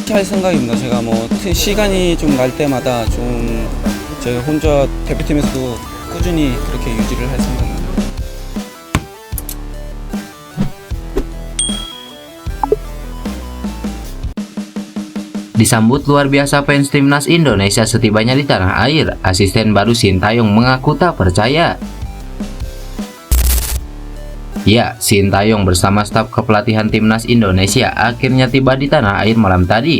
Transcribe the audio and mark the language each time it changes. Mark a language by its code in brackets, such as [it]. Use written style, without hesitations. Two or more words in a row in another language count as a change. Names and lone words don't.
[ko] 똑같이 할 생각입니다. 제가 뭐 시간이 좀 날 때마다 좀 제가 혼자 대표팀에서도 꾸준히 그렇게 유지를 할 생각입니다. [id] Disambut luar biasa fans timnas Indonesia setibanya di tanah air, asisten baru Sintayong mengaku tak percaya. Ya, Sintayong bersama staf kepelatihan timnas Indonesia akhirnya tiba di tanah air malam tadi.